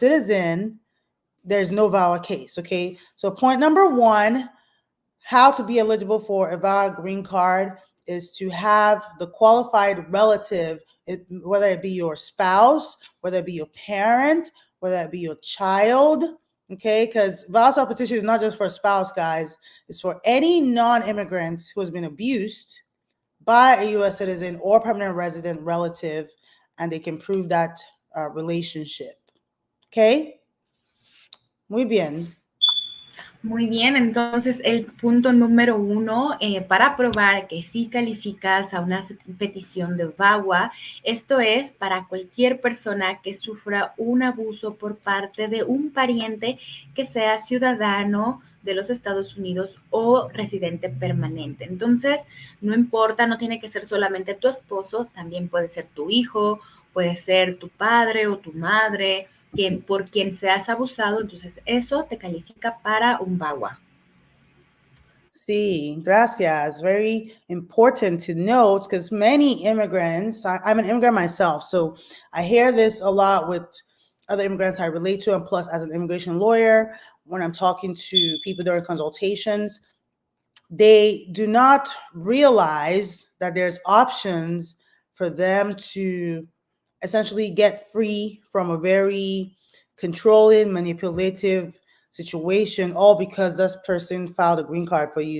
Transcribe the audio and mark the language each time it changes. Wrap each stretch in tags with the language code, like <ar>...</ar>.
<en>citizen, there's no VAWA case, okay? So point number 1, how to be eligible for a VAWA green card is to have the qualified relative, whether it be your spouse, whether it be your parent, whether it be your child, okay? Because VAWA self-petition is not just for a spouse, guys. It's for any non-immigrant who has been abused by a U.S. citizen or permanent resident relative, and they can prove that relationship, okay?</en> <es>Muy bien. Muy bien, entonces el punto número 1 para probar que sí calificas a una petición de VAWA, esto es para cualquier persona que sufra un abuso por parte de un pariente que sea ciudadano de los Estados Unidos o residente permanente. Entonces, no importa, no tiene que ser solamente tu esposo, también puede ser tu hijo, puede ser tu padre o tu madre, por quien seas abusado, entonces eso te califica para un VAWA. Sí, gracias.</es> <en>Very important to note because many immigrants, I'm an immigrant myself, so I hear this a lot with other immigrants I relate to, and plus as an immigration lawyer, when I'm talking to people during consultations, they do not realize that there's options for them to essentially get free from a very controlling, manipulative situation, all because this person filed a green card for you.</en>